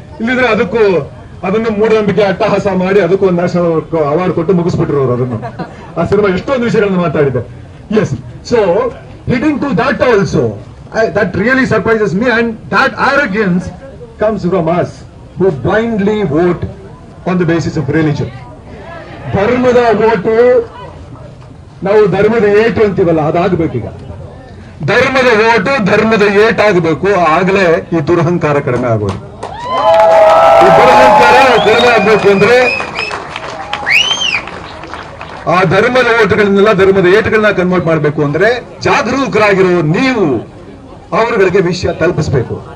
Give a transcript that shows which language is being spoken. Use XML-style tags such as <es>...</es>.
<kn>ಇಲ್ಲಿದ್ರೆ ಅದನ್ನು ಮೂಢನಂಬಿಕೆ ಅಟ್ಟಹಾಸ ಮಾಡಿ ಅದಕ್ಕೂ ಒಂದು ನ್ಯಾಷನಲ್ ಅವಾರ್ಡ್ ಕೊಟ್ಟು ಮುಗಿಸ್ಬಿಟ್ರು ಅವರು ಅದನ್ನು. ಆ ಸಿನಿಮಾ ಎಷ್ಟೊಂದು ವಿಷಯಗಳನ್ನ ಮಾತಾಡಿದೆ.</kn> <en>Yes, so hitting to that also, that really surprises me, and that arrogance comes from us who blindly vote on the basis of religion.</en> <kn>ಧರ್ಮದ ಓಟು, ನಾವು ಧರ್ಮದ ಏಟು ಅಂತೀವಲ್ಲ, ಅದಾಗಬೇಕೀಗ. ಧರ್ಮದ ಓಟು ಧರ್ಮದ ಏಟಾಗಬೇಕು. ಆಗಲೇ ಈ ದುರಹಂಕಾರ ಕಡಿಮೆ ಆಗೋದು. ಈ ದುರಹಂಕಾರ ಕಡಿಮೆ ಆಗ್ಬೇಕು ಅಂದ್ರೆ ಆ ಧರ್ಮದ ಓಟುಗಳನ್ನೆಲ್ಲ ಧರ್ಮದ ಏಟುಗಳನ್ನ ಕನ್ವರ್ಟ್ ಮಾಡಬೇಕು ಅಂದ್ರೆ ಜಾಗರೂಕರಾಗಿರೋ ನೀವು ಅವರುಗಳಿಗೆ ವಿಷಯ ತಲುಪಿಸಬೇಕು.</kn>